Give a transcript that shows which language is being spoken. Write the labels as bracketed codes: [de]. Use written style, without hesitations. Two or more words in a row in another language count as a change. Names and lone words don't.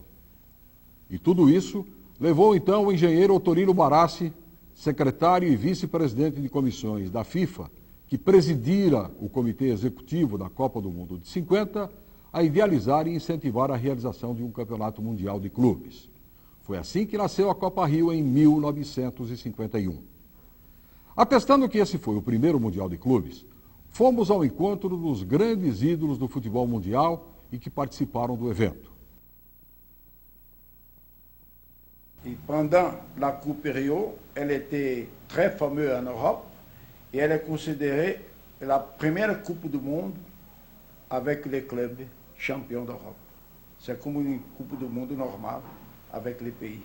[pt] E tudo isso levou então o engenheiro Otorino Barassi, secretário e vice-presidente de comissões da FIFA, que presidira o Comitê Executivo da Copa do Mundo de 50, a idealizar e incentivar a realização de um campeonato mundial de clubes. Foi assim que nasceu a Copa Rio em 1951. Atestando que esse foi o primeiro Mundial de Clubes, fomos ao encontro dos grandes ídolos do futebol mundial e que participaram do evento. [fr] Et pendant la Coupe Rio, elle était très fameuse en Europe et elle est considérée la première Coupe du Monde avec les clubs champions d'Europe. C'est comme une Coupe du Monde normale avec les pays.